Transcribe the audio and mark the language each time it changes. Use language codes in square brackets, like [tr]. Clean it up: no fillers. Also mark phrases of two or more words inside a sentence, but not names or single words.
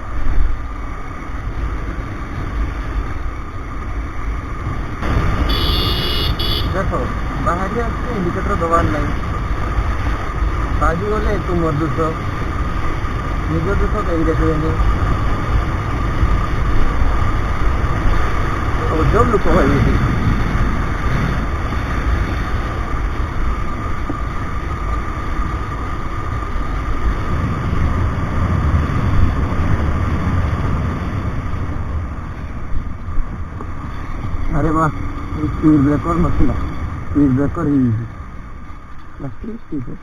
[or] ଦେଖ ବାହାରି ଆସିଲେ ଇଣ୍ଡିକେଟର ଦେବାର ନାହିଁ, ବାଜିଗଲେ ତୁମର ଦୋଷ, ନିଜ ଦୋଷ କେହି ଦେଖିବେନି। ଅଜବ ଲୋକ ଭାଇ ଏଠି। [hi] अरे वाह, [en] speed breaker [hi] नथिला, [en] speed breaker [hi] ही ठीक है।